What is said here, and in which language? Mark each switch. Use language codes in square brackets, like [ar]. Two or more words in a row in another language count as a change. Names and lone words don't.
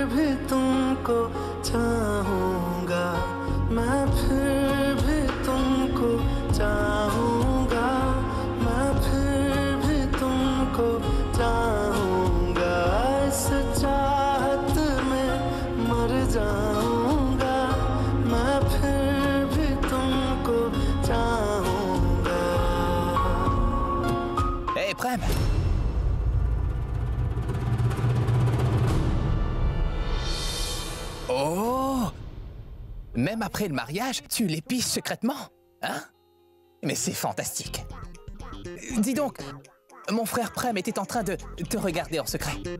[hi] भी तुमको चाहूँगा मैं फिर भी तुमको चाहूँगा मैं फिर भी तुमको चाहूँगा इस चाहत में मर जाऊँगा मैं फिर भी तुमको चाहूँगा [fr] Hey, Prem! Oh! Même après le mariage, tu l'épices secrètement, hein? Mais c'est fantastique. Dis donc, mon frère Prem était en train de te regarder en secret.